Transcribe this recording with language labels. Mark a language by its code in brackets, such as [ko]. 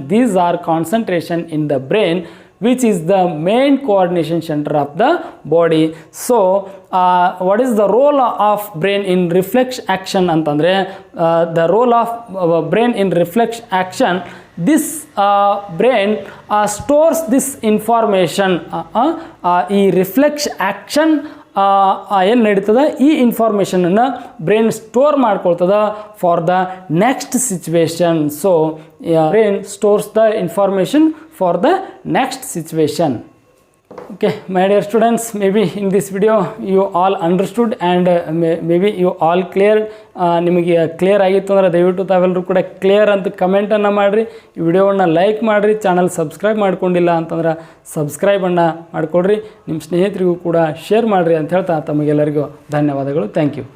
[en] These are concentration in the brain, which is the main coordination center of the body. So what is the role of brain in reflex action antandre, the role of brain in reflex action, this brain stores this information. [kn] ಈ reflex action ಏನು ನಡೀತದೆ, ಈ ಇನ್ಫಾರ್ಮೇಷನನ್ನು brain store ಮಾಡ್ಕೊಳ್ತದೆ [en] For the next situation. So brain stores the information for the next situation. Okay, my dear students, maybe in this video you all understood and maybe you all clear. [kn] ನಿಮಗೆ clear ಆಗಿತ್ತು ಅಂದರೆ ದಯವಿಟ್ಟು ತಾವೆಲ್ಲರೂ ಕೂಡ clear ಅಂತ ಕಮೆಂಟನ್ನು ಮಾಡಿರಿ. ಈ ವಿಡಿಯೋವನ್ನು ಲೈಕ್ ಮಾಡಿರಿ. ಚಾನಲ್ ಸಬ್ಸ್ಕ್ರೈಬ್ ಮಾಡ್ಕೊಂಡಿಲ್ಲ ಅಂತಂದ್ರೆ ಸಬ್ಸ್ಕ್ರೈಬನ್ನು ಮಾಡಿಕೊಡ್ರಿ. ನಿಮ್ಮ ಸ್ನೇಹಿತರಿಗೂ ಕೂಡ ಶೇರ್ ಮಾಡಿರಿ ಅಂತ ಹೇಳ್ತಾ ತಮಗೆಲ್ಲರಿಗೂ ಧನ್ಯವಾದಗಳು. Thank you.